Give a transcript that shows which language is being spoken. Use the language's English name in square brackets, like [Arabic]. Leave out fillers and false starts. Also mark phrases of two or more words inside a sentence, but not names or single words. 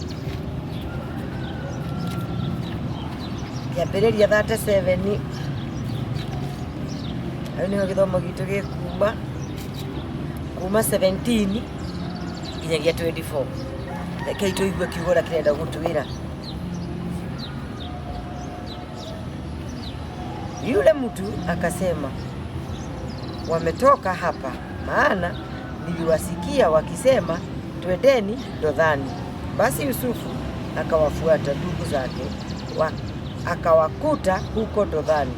[Kikuyu] Kiambiriria 37 ayo niho githomo gitu gikuma 17 nginyagia 24. Rekei tuigue kiugo ria kirenda gutwira. [Swahili] Yule mtu akasema, wametoka hapa, maana niliwasikia wakisema twendeni Dothani. Basi Yusufu akawafuata ndugu zake, akawakuta huko Dothani.